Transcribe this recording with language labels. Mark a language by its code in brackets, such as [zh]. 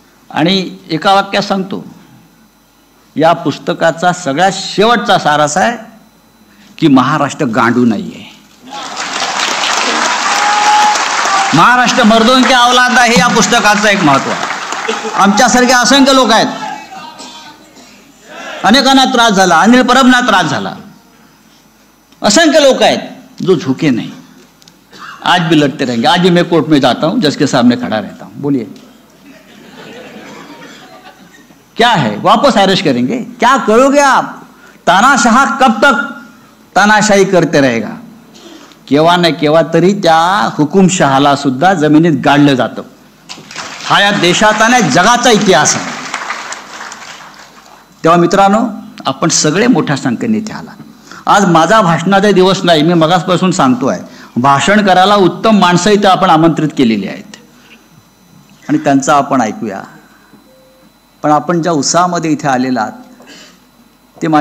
[mr] आणि एका वाक्यात सांगतो, या पुस्तकाचा सगळ्यात शेवटचा सार असा आहे की महाराष्ट्र गांडू नाहीये, महाराष्ट्र [hi] मर्दों के औलाद [mr] आहे। या पुस्तकाचं एक महत्व आहे। आमच्यासारखे असंख्य लोक आहेत, अनेकांना त्रास झाला, अनिल परबना त्रास झाला, असंख्य लोग आहेत [hi] जो झुके नहीं, आज भी लड़ते रहेंगे। आज भी मैं कोर्ट में जाता हूं, जज के सामने खड़ा रहता हूं, बोलिए क्या है, वापस अरेस्ट करेंगे, क्या करोगे आप? तानाशाह कब तक तानाशाही करते रहेगा? [mr] केव्हा नाही केव्हा तरी त्या हुकुमशहाला सुद्धा जमिनीत गाडलं जातं। हा या देशाचा नाही जगाचा इतिहास आहे। तेव्हा मित्रांनो, आपण सगळे मोठ्या संख्येने इथे आला। आज माझा भाषणाचा दिवस नाही, मी मगासपासून सांगतोय, भाषण करायला उत्तम माणसं इथे आपण आमंत्रित केलेली आहेत आणि त्यांचं आपण ऐकूया। पण आपण ज्या उत्साहामध्ये इथे आलेला आहात ते माझ्या